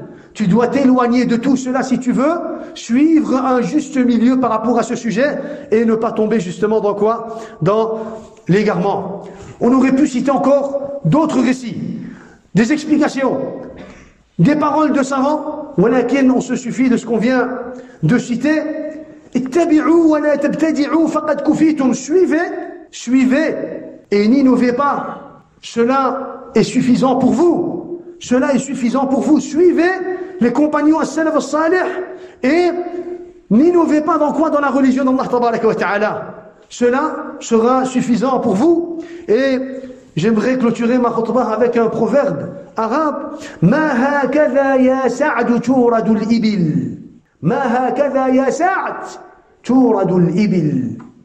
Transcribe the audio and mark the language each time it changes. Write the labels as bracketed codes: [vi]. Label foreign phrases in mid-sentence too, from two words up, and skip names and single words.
[fr] Tu dois t'éloigner de tout cela si tu veux suivre un juste milieu par rapport à ce sujet, et ne pas tomber justement dans quoi? Dans l'égarement. On aurait pu citer encore d'autres récits, des explications, des paroles de savants, walakin on se suffit de ce qu'on vient de citer. [ar] اتبعوا ولا تبتدعوا فقد كفيتم. [fr] Suivez et n'innovez pas. Cela est suffisant pour vous. Cela est suffisant pour vous. Suivez les compagnons [ar] السلف الصالح [fr] et n'innovez pas dans quoi? Dans la religion d'Allah [ar] تبارك وتعالى. [fr] Cela sera suffisant pour vous. Et j'aimerais clôturer ma khutbah avec un proverbe arabe. [ar] ما هكذا يا سعد تورد الإبل. ما هكذا يا سعد تورد الإبل.